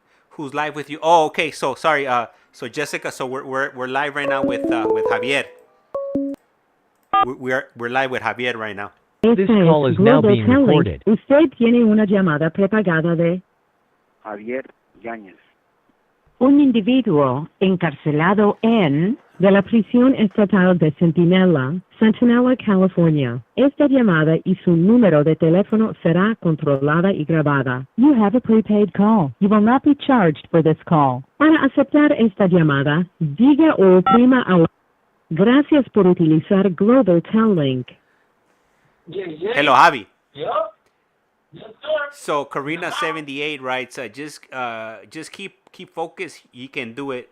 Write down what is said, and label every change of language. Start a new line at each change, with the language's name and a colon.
English: Who's live with you? Oh, okay. So sorry. So Jessica. So we're live right now with Javier. We're live with Javier right now. This call is now being recorded.
Spanish: Usted tiene una llamada prepagada de Javier Yáñez. un individuo encarcelado de la prisión estatal de Centinela, California. Esta llamada y su número de teléfono será controlada y grabada.
English: You have a prepaid call. You will not be charged for this call.
Spanish: Para aceptar esta llamada, diga o oprima a... Gracias por utilizar Global Tel Link.
English: Yeah. Hello, Javi. Yeah? Yes, sir. So Karina78 writes, just keep focused. You can do it.